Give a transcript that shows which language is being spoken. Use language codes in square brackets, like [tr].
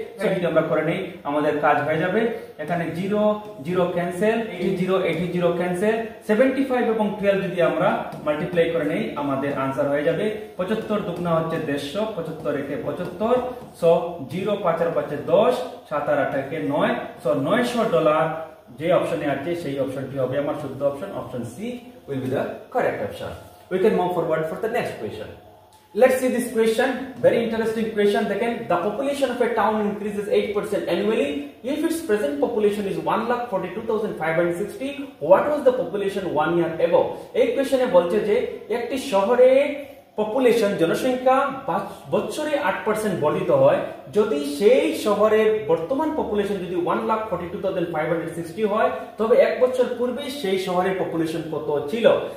[bn] সেটি আমরা করে নেই, আমাদের কাজ হয়ে যাবে। এখানে 0 0 ক্যান্সেল, 80 ক্যান্সেল, 75 এবং 12 যদি আমরা মাল্টিপ্লাই করে নেই আমাদের आंसर হয়ে যাবে 75 দুগুণা হচ্ছে 150, 75 একে 75। সো 0 5 আর 5 10, 7 আর 8 একে 9। সো $900 যে অপশনে আছে সেই অপশনটি হবে আমার শুদ্ধ option. Option C [en] will be the correct option. We can move forward for the next question. Let's see this question. Very interesting question. Again, the population of a town increases 8% annually. If its present population is 1,42,560, what was the population 1 year ago? [bn] এই কোশ্চেনে বলছে যে একটি শহরে population জনসংখ্যা বছরে 8% বর্ধিত হয় যদি সেই শহরের বর্তমান পপুলেশন যদি 1,42,560 হয় তবে এক বছর পূর্বে সেই শহরের পপুলেশন কত ছিল।